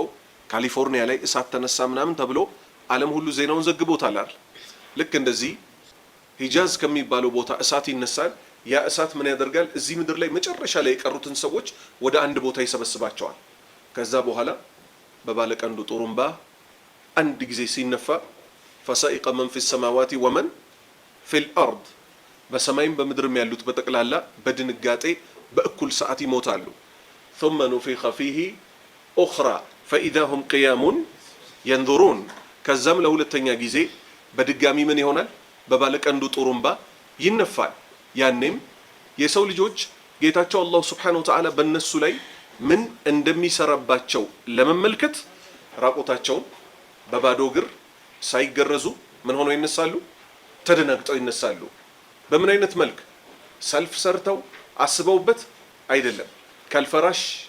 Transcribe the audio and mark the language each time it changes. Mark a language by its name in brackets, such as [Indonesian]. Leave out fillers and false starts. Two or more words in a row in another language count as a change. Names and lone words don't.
[Amharic] ካሊፎርኒያ ላይ እሳት ተነሳ ምናምን ተብሎ ዓለም ሁሉ ዜናውን ዘግቦታል አይደል ልክ እንደዚህ ሂጃዝ ከሚባለው ቦታ እሳት ይነሳል ያ እሳት ምን ያደርጋል እዚህ ምድር ላይ መጨረሻ ላይ የቀሩትን ሰዎች ወደ አንድ ቦታ ይሰበስባቸዋል ከዛ በኋላ በባለቀንዱ ጡሩምባ አንድ ጊዜ ሲነፋ [Arabic] فسائق من في السماوات ومن في الأرض [Amharic] በሰማይም በምድርም ያሉት በጠቅላላ በድንጋጤ በእኩል ሰዓት ይሞታሉ [Arabic] ثم نفخ فيه أخرى فإذا هم قيام ينظرون [Amharic] ከዛም ለሁለተኛ ጊዜ በድጋሚ ምን ይሆናል በባለቀንዱ ጡሩምባ ይነፋል ያኔም የሰው ልጆች ጌታቸው አላህ [Arabic] سبحانه وتعالى [Amharic] በእነሱ ላይ ምን እንደሚሰራባቸው ለመመልከት ራቆታቸውን በባዶ እግር ሳይገረዙ ምን ሆነው ይነሳሉ ተደናግጠው ይነሳሉ በምን አይነት መልክ ሰልፍ ሰርተው አስበውበት አይደለም ከልፈራሽ